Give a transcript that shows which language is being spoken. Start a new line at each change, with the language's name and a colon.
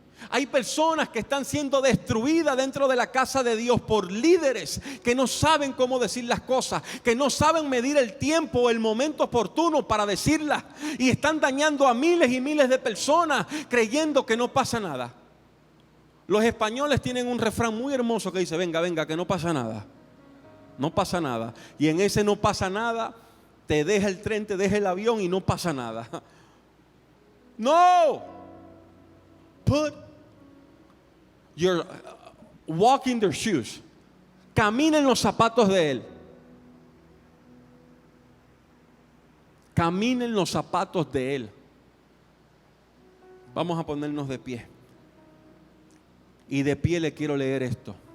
Spanish: Hay personas que están siendo destruidas dentro de la casa de Dios por líderes que no saben cómo decir las cosas, que no saben medir el tiempo o el momento oportuno para decirlas, y están dañando a miles y miles de personas creyendo que no pasa nada. Los españoles tienen un refrán muy hermoso que dice: venga, venga, que no pasa nada. No pasa nada. Y en ese no pasa nada, te deja el tren, te deja el avión y no pasa nada. No.
English: Put your walk in their shoes.
Spanish: Camina en los zapatos de Él. Camina en los zapatos de Él. Vamos a ponernos de pie. Y de pie le quiero leer esto.